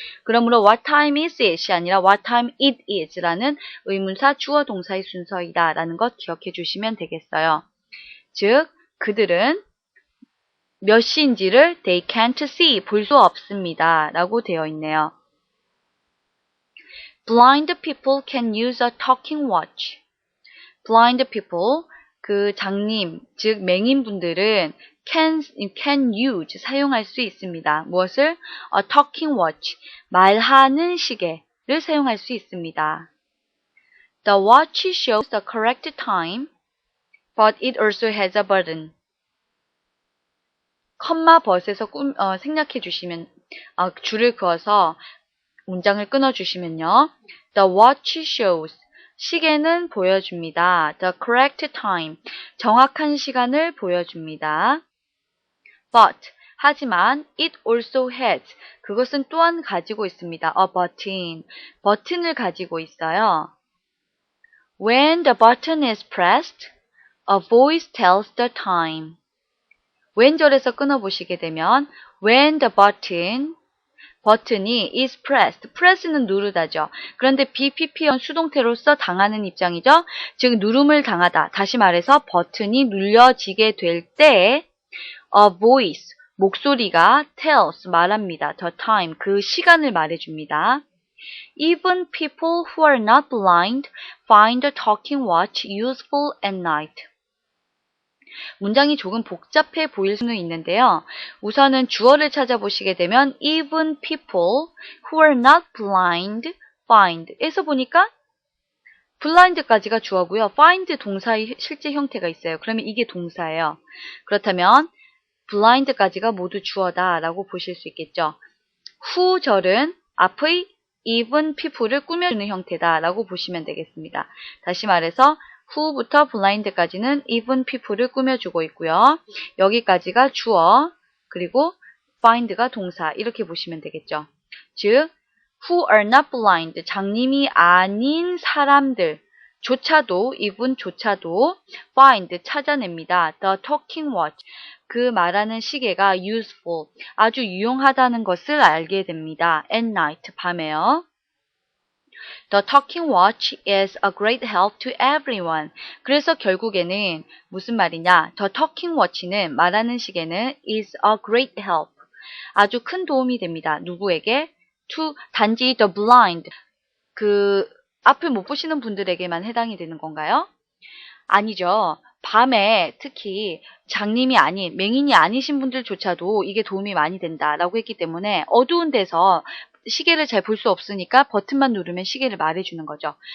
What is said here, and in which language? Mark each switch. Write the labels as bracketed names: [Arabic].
[Korean] 그러므로 [English] what time is it [Korean] 이 아니라 [English] what time it is [Korean] 라는 의문사 주어 동사의 순서이다 라는 것 기억해 주시면 되겠어요. 즉 그들은 몇 시인지를 [English] they can't see, [Korean] 볼 수 없습니다 라고 되어 있네요. [English] Blind people can use a talking watch. Blind people, [Korean] 그 장님, 즉 맹인분들은 [English] can use, [Korean] 사용할 수 있습니다. 무엇을? [English] A talking watch, [Korean] 말하는 시계를 사용할 수 있습니다. [English] The watch shows the correct time, but it also has a button. [Korean] 컴마 but에서 생략해 주시면, 줄을 그어서 문장을 끊어주시면요. [English] The watch shows, [Korean] 시계는 보여줍니다. [English] The correct time, [Korean] 정확한 시간을 보여줍니다. But, 하지만 [English] it also has, [Korean] 그것은 또한 가지고 있습니다. [English] A button, [Korean] 버튼을 가지고 있어요. [English] When the button is pressed, a voice tells the time. [Korean] when절에서 끊어보시게 되면 [English] when the [Korean] 버튼이 [English] is pressed, [Korean] press는 누르다죠. 그런데 BPP형 수동태로서 당하는 입장이죠. 즉 누름을 당하다. 다시 말해서 버튼이 눌려지게 될 때 a voice, 목소리가 tells, 말합니다. [English] the time, [Korean] 그 시간을 말해줍니다. [English] Even people who are not blind find the talking watch useful at night. [Korean] 문장이 조금 복잡해 보일 수는 있는데요. 우선은 주어를 찾아보시게 되면 [English] even people who are not blind find [Korean] 에서 보니까 blind까지가 주어고요. find 동사의 실제 형태가 있어요. 그러면 이게 동사예요. 그렇다면 blind까지가 모두 주어다 라고 보실 수 있겠죠. who절은 앞의 [English] even people [Korean] 를 꾸며주는 형태다 라고 보시면 되겠습니다. 다시 말해서 who부터 blind까지는 [English] even people [Korean] 를 꾸며주고 있고요. 여기까지가 주어, 그리고 find가 동사 이렇게 보시면 되겠죠. 즉 [English] who are not blind [Korean] 장님이 아닌 사람들 조차도 이분조차도 find 찾아냅니다. [English] The talking watch [Korean] 그 말하는 시계가 useful 아주 유용하다는 것을 알게 됩니다. [English] At night [Korean] 밤에요. [English] The talking watch is a great help to everyone. [Korean] 그래서 결국에는 무슨 말이냐? [English] The talking watch는 [Korean] 말하는 시계는 [English] is a great help. [Korean] 아주 큰 도움이 됩니다. 누구에게? [English] To 단지 the blind. [Korean] 그 앞을 못 보시는 분들에게만 해당이 되는 건가요? 아니죠. 밤에 특히 장님이 아닌 맹인이 아니신 분들조차도 이게 도움이 많이 된다라고 했기 때문에 어두운 데서 시계를 잘 볼 수 없으니까 버튼만 누르면 시계를 말해주는 거죠.